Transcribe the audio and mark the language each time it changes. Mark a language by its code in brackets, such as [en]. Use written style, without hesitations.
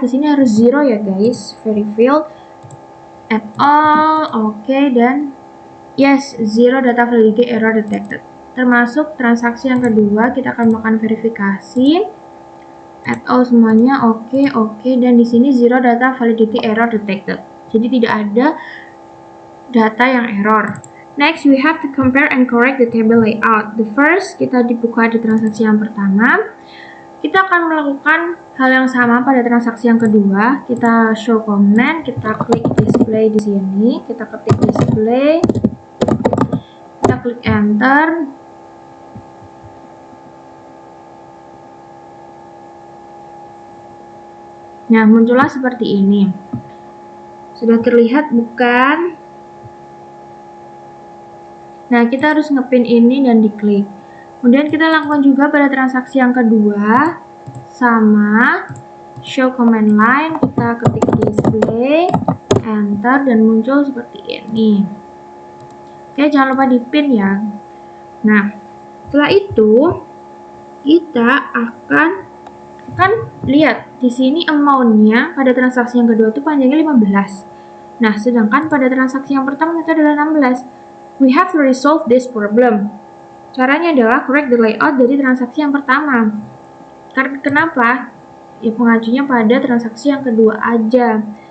[id] Di sini harus 0 ya guys. [en] Verified at all, oke, dan yes, 0 data validity error detected. [id] Termasuk transaksi yang kedua, kita akan melakukan verifikasi at all semuanya, oke, dan di sini [en] 0 data validity error detected. [id] Jadi tidak ada data yang error. [en] Next, we have to compare and correct the table layout. The first, [id] kita dibuka di transaksi yang pertama. Kita akan melakukan hal yang sama pada transaksi yang kedua. Kita show comment, kita klik display di sini, kita ketik display, kita klik enter. Nah, muncullah seperti ini. Sudah terlihat bukan? Nah, kita harus ngepin ini dan diklik. Kemudian kita lakukan juga pada transaksi yang kedua. Sama. Show command line. Kita ketik display. Enter. Dan muncul seperti ini. Oke, jangan lupa dipin ya. Nah, setelah itu, kita akan lihat. Di sini amount-nya pada transaksi yang kedua itu panjangnya 15. Nah, sedangkan pada transaksi yang pertama itu adalah 16. [en] We have to resolve this problem. [id] Caranya adalah [en] correct the layout [id] dari transaksi yang pertama. Karena kenapa? Ya pengajunya pada transaksi yang kedua aja.